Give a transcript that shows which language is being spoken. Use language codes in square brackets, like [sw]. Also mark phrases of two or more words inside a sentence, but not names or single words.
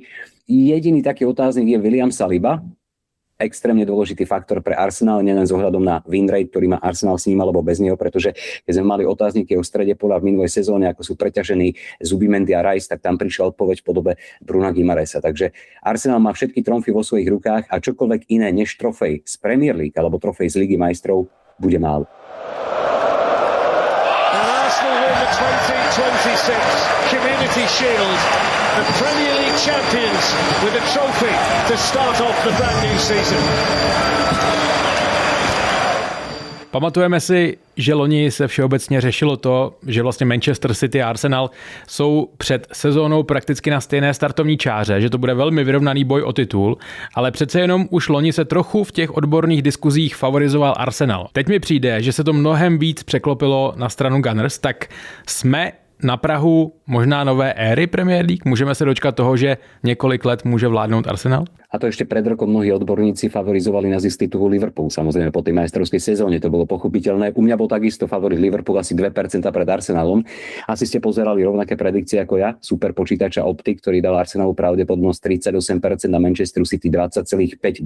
[sk] Jediný taký otáznik je William Saliba, extrémne dôležitý faktor pre Arsenal, nielen s ohľadom na [en] win rate, [sk] ktorý má Arsenal s ním alebo bez neho, pretože keď sme mali otázniky o strede poľa v minulej sezóne, ako sú preťažení Zubimendi a Rice, tak tam prišla odpoveď v podobe Bruna Guimaraesa. Takže Arsenal má všetky tromfy vo svojich rukách a čokoľvek iné než trofej z Premier League alebo trofej z Ligy majstrov bude málo. [en] Arsenal win the 2026 Community Shield. The Premier League champions with a trophy to start off the brand new season. [cs] Pamatujeme si, že loni se všeobecně řešilo to, že vlastně Manchester City a Arsenal jsou před sezónou prakticky na stejné startovní čáře, že to bude velmi vyrovnaný boj o titul, ale přece jenom už loni se trochu v těch odborných diskuzích favorizoval Arsenal. Teď mi přijde, že se to mnohem víc překlopilo na stranu Gunners, tak jsme na prahu možná nové éry Premier League? Můžeme se dočkat toho, že několik let může vládnout Arsenal? [sk] A to ešte pred rokom mnohí odborníci favorizovali na zisk titulu Liverpool. Samozrejme po tej majstrovskej sezóne to bolo pochopiteľné. U mňa bol takisto favorit Liverpool asi 2% pred Arsenalom. Asi ste pozerali rovnaké predikcie ako ja. Super počítača Optik, ktorý dal Arsenalu pravdepodobnosť 38% na Manchesteru City 20,5%.